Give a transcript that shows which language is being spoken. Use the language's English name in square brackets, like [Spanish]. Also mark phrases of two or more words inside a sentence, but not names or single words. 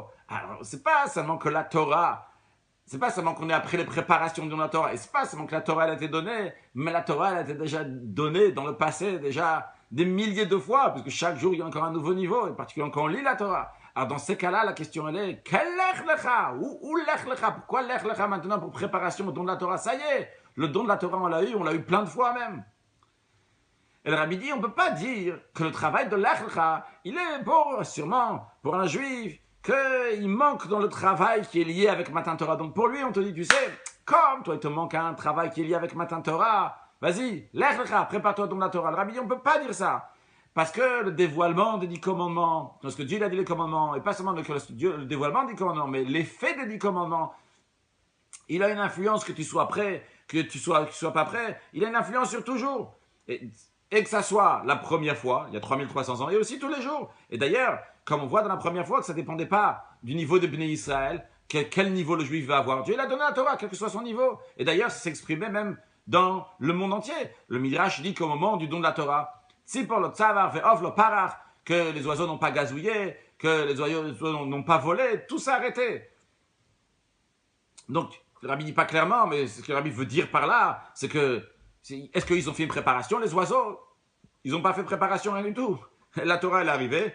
[French] Alors, c'est pas seulement que la Torah, c'est pas seulement qu'on est après les préparations de la Torah, et c'est pas seulement que la Torah elle a été donnée, mais la Torah elle a été déjà donnée dans le passé déjà des milliers de fois, parce que chaque jour il y a encore un nouveau niveau, et particulièrement quand on lit la Torah. Alors dans ces cas-là, la question elle est, quel [Hebrew] לך לך? [French] Où [Hebrew] לך לך? [French] Pourquoi [Hebrew] לך לך [French] maintenant pour préparation au don de la Torah? Ça y est, le don de la Torah on l'a eu plein de fois même. Et le Rabbi dit, on ne peut pas dire que le travail de [Hebrew] לך לך, [French] il est sûrement pour un juif, qu'il manque dans le travail qui est lié avec [Hebrew] מתן תורה. [French] Donc pour lui, on te dit, tu sais, comme toi, il te manque un travail qui est lié avec [Hebrew] מתן תורה, [French] vas-y, [Hebrew] לך לך, [French] prépare-toi dans la Torah. Le Rabbi dit, on ne peut pas dire ça. Parce que le dévoilement des 10 commandements, lorsque Dieu a dit les commandements, et pas seulement le dévoilement des 10 commandements, mais l'effet des 10 commandements, il a une influence que tu sois prêt, que tu sois pas prêt, il a une influence sur toujours. Et que ça soit la première fois, il y a 3300 ans, et aussi tous les jours. Et d'ailleurs, comme on voit dans la première fois que ça ne dépendait pas du niveau de [Hebrew] בני ישראל, [French] quel niveau le juif va avoir. Dieu il a donné la Torah, quel que soit son niveau. Et d'ailleurs, ça s'exprimait même dans le monde entier. Le Midrash dit qu'au moment du don de la Torah, [Hebrew] ציפור לא צבר ועוף לא פרח, [French] que les oiseaux n'ont pas gazouillé, que les oiseaux n'ont pas volé, tout s'est arrêté. Donc, le Rabbi ne dit pas clairement, mais ce que le Rabbi veut dire par là, c'est que est-ce qu'ils ont fait une préparation, les oiseaux? Ils n'ont pas fait préparation, rien du tout. La Torah, elle est arrivée.